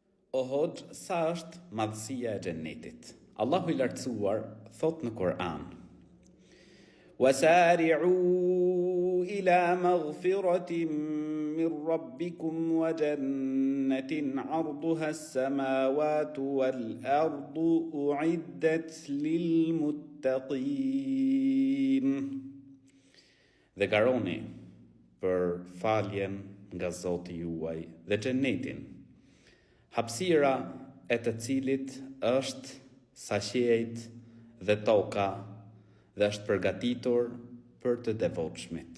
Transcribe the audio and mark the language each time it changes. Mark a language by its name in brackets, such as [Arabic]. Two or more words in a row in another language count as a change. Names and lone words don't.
[Albanian] O Hoxh, sa është madhësia e xhennetit? Allahu I lartësuar thot në Kur'an: [Arabic] وَسَارِعُوا إِلَى مَغْفِرَةٍ مِّن رَّبِّكُمْ وَجَنَّةٍ عَرْضُهَا السَّمَاوَاتُ وَالْأَرْضُ أُعِدَّتْ لِلْمُتَّقِينَ. [Albanian] Dhe garoni për faljen nga Zoti juaj dhe xhennetin, hapësira e të cilit është sa qiejt dhe toka dhe është përgatitur për të devotshmit.